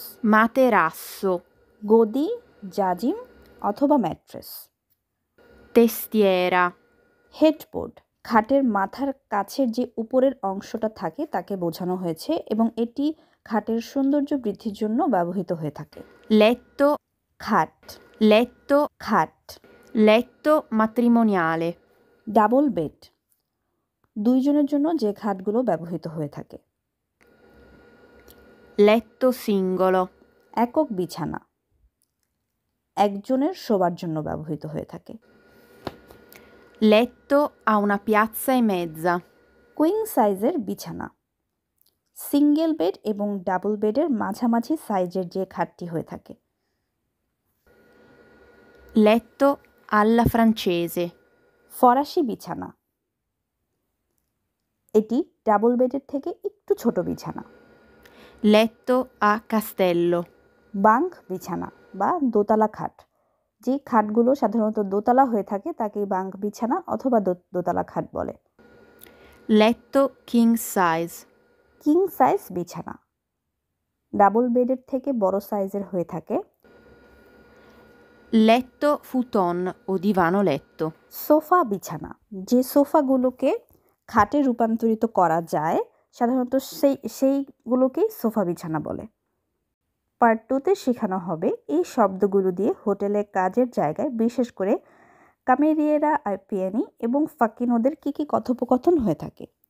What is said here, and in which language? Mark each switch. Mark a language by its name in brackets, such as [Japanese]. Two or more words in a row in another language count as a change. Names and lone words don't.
[Italian] materasso, [Bangla] গদি, জাজিম অথবা ম্যাট্রেস, [Italian] testiera, [Bangla] হেডবোর্ড, খাটের মাথার কাছের যে উপরের অংশটা থাকে তাকে বোঝানো হয়েছে এবং এটি খাটের সৌন্দর্য বৃদ্ধির জন্য ব্যবহৃত হয়ে থাকে। [Italian] letto, [Bangla] খাট, [Italian] letto, [Bangla] খাট, [Italian] letto matrimoniale, [English] double bed, [Bangla] দুইজনের জন্য যে খাটগুলো ব্যবহৃত হয়ে থাকে। [Italian] letto singolo, [Bangla] একক বিছানা, একজনের শোবার জন্য ব্যবহৃত হয়ে থাকে। [Italian] letto a una piazza e mezza, [English] queen size [Bangla] বিছানা, [English] single bed [Bangla] এবং [English] double bed [Bangla] মাঝামাঝি সাইজের যে খাটটি হয়ে থাকে। [Italian] letto alla francese, [Bangla] ফরাসি বিছানা, এটি [English] double bed [Bangla] থেকে একটু ছোট বিছানা। [Italian] letto a castello, [Bangla] বাঙ্ক বিছানা বা দোতলা খাট, যে খাটগুলো সাধারণত দোতলা হয়ে থাকে তাকে বাঙ্ক বিছানা অথবা দোতলা খাট বলে। [Italian] letto [English] king size, king size [Bangla] বিছানা, ডাবল বেডের থেকে বড় সাইজের হয়ে থাকে। [Italian] letto futon o divano letto, [Bangla] সোফা বিছানা, যে সোফাগুলোকে খাটে রূপান্তরিত করা যায় সাধারণত সেইগুলোকেই সোফা বিছানা বলে। পার্ট 2-তে শেখানো হবে এই শব্দগুলো দিয়ে হোটেলে কাজের জায়গায় বিশেষ করে কামেরিয়েরা আইপিএনি এবং ফাকিনোদের কী কী কথোপকথন হয়ে থাকে।